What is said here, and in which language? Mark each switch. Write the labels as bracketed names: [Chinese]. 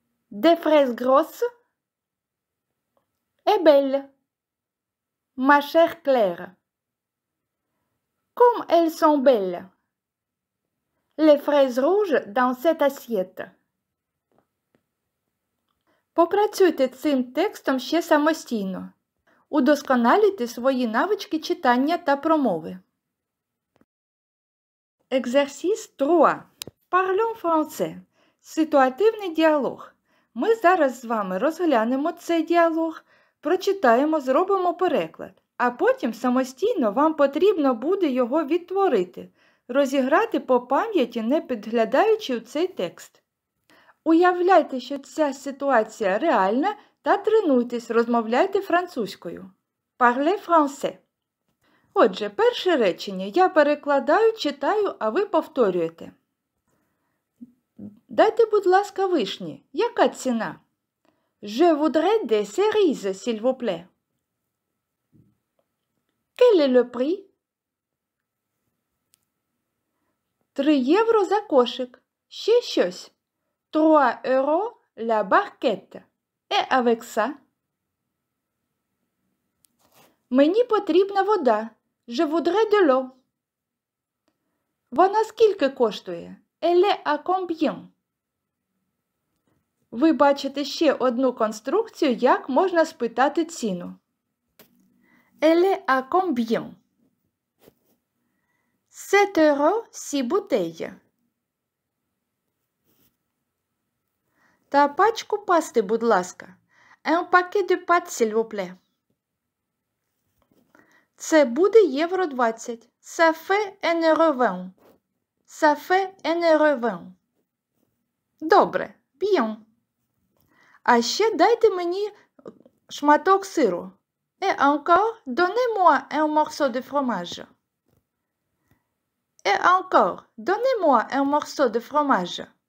[French] Des fraises grosses et belles. Ma chère Claire. Comme elles sont belles. Les fraises rouges dans cette assiette. [Ukrainian] Попрацюйте цим текстом ще самостійно. Удосконалюйте свої навички читання та промови. [French] Exercice 3. Parlons français. [Ukrainian] Ситуативний діалог. Ми зараз з вами розглянемо цей діалог, прочитаємо, зробимо переклад, а потім самостійно вам потрібно буде його відтворити, розіграти по пам'яті, не підглядаючи в цей текст. Уявляйте, що ця ситуація реальна та тренуйтесь, розмовляйте французькою. [French] Parlez français. [Ukrainian] Отже, перше речення я перекладаю, читаю, а ви повторюєте. Дайте, будь ласка, вишні. Яка ціна? [French] Je voudrais des cerises, s'il vous plaît. Quel est le prix? [Ukrainian] 3 євро за кошик. Ще щось. [French] 3 euros la barquette. Et avec ça? [Ukrainian] Мені потрібна вода. [French] Je voudrais de l'eau. [Ukrainian] Вона скільки коштує? [French] Elle est à combien? [Ukrainian] Ви бачите ще одну конструкцію, як можна спитати ціну. [French] Elle est à combien? 7 euros 6 bouteilles. [Ukrainian] Та пачку пасти, будь ласка. [French] Un paquet de pâtes, s'il vous plaît. [Ukrainian] Це буде євро 20. [French] Ça fait 1 euro 20. Ça fait 1 euro 20. [Ukrainian] Добре, [French] bien. [Ukrainian] А ще дайте мені шматок сиру. [French] Et encore, donnez-moi un morceau de fromage. Et encore, donnez-moi un morceau de fromage.